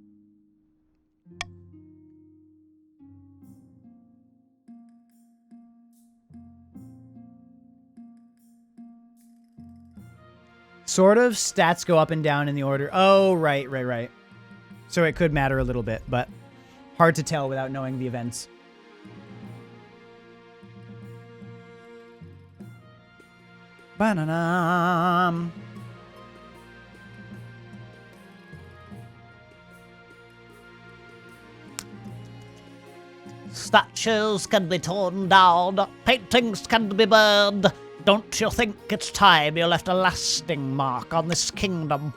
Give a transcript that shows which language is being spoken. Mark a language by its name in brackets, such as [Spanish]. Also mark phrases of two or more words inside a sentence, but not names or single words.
[English] Sort of. Stats go up and down in the order. Oh, right. So it could matter a little bit, but hard to tell without knowing the events. Ba-na-na. Statues can be torn down, paintings can be burned. Don't you think it's time you left a lasting mark on this kingdom?